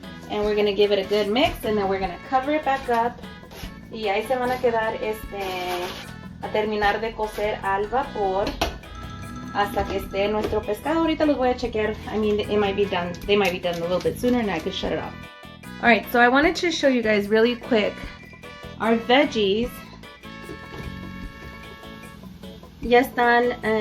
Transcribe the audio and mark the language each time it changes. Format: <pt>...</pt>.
<en>And we're going to give it a good mix, and then we're going to cover it back up.</en> <es>Y ahí se van a quedar a terminar de cocer al vapor hasta que esté nuestro pescado. Ahorita los voy a chequear.</es> <en>I mean, it might be done. They might be done a little bit sooner and I could shut it off. All right, so I wanted to show you guys really quick our veggies.</en> <es>Ya están.</es>